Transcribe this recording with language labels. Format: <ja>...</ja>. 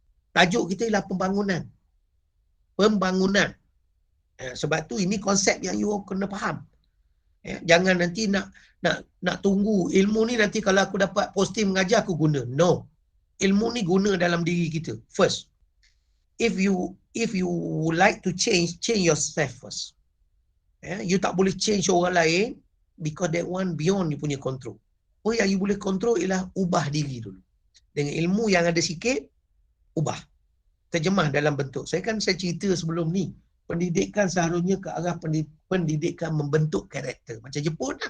<ms>Tajuk kita ialah pembangunan. Pembangunan. Sebab tu ini konsep yang you kena faham. Jangan nanti nak tunggu ilmu ni nanti kalau aku dapat posting mengajar aku guna. No. Ilmu ni guna dalam diri kita.</ms> <en>First. If you like to change yourself first. You</en> <ms>tak boleh</ms> <en>change</en> <ms>orang lain</ms> <en>because that one beyond you</en> <ms>punya</ms> <en>control.</en> <ms>Apa yang you boleh control ialah ubah diri dulu. Dengan ilmu yang ada sikit, ubah. Terjemah dalam bentuk. Saya cerita sebelum ni. Pendidikan seharusnya ke arah pendidikan membentuk karakter. Macam Jepun lah.</ms>